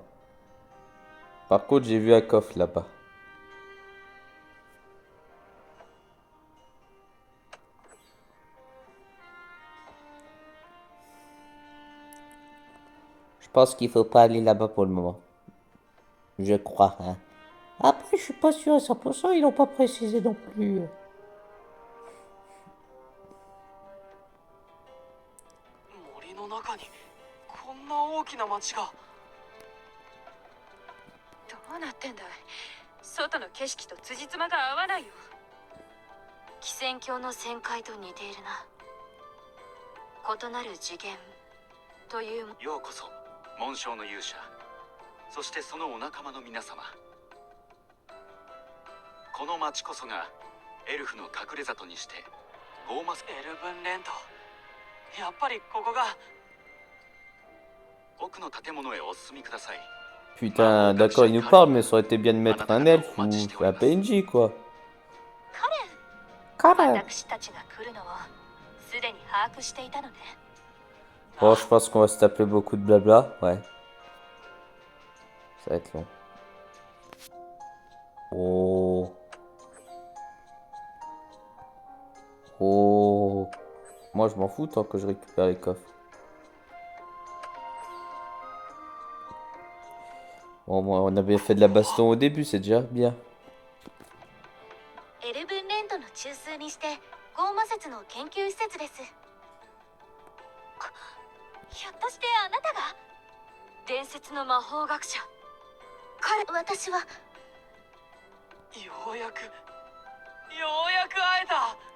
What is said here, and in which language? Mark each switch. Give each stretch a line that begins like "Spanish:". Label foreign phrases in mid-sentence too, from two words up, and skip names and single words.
French: Par contre, j'ai vu un coffre là-bas. Je pense qu'il faut pas aller là-bas pour le moment. Je crois, hein. Après, je suis pas sûr à 100%, ils l'ont pas précisé non plus.
Japanese: 森の中にこんな大きな町が。どうなってんだい。外の景色と辻褄が合わないよ。汽船橋の旋回と似ているな。異なる次元という。ようこそ紋章の勇者、そしてそのお仲間の皆様。この町こそがエルフの隠れ里にしてゴーマス。エルブンレント、やっぱりここが。奥の建物へお進みください。
French: Putain, d'accord, il nous parle, mais ça aurait été bien de mettre un elfe ou un PNJ, quoi.
Japanese: カレン、 Karen. 私たちが来るのをすでに把握していたのね。
French: Bon, je pense qu'on va se taper beaucoup de blabla, ouais. Ça va être long. Oh. Oh. Moi, je m'en fous tant que je récupère les coffres. Bon, moi, on avait fait de la baston au début, c'est déjà bien.
Japanese: エルブンレントの中枢にしてゴーマ説の研究施設です。ひょっとしてあなたが伝説の魔法学者？私は。ようやく会えた。